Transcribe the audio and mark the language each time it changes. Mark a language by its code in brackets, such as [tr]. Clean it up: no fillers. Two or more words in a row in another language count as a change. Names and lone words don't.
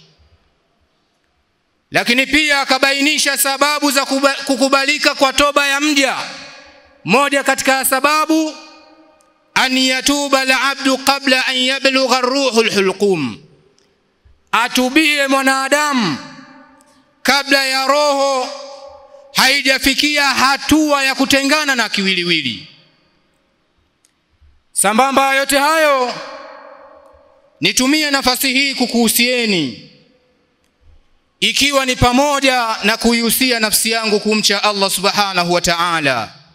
[sw] Lakini pia akabainisha sababu za kukubalika kwa toba ya mja. Moja katika sababu, [ar] أن يتوب العبد قبل أن يبلغ الروح الحلقوم, [sw] atubie mwanadamu kabla ya roho haijafikia hatua ya kutengana na kiwiliwili. Sambamba yote hayo, nitumie nafasi hii kukuhusieni, ikiwa ni pamoja na kuihusia nafsi yangu kumcha Allah [ar] سبحانه وتعالى.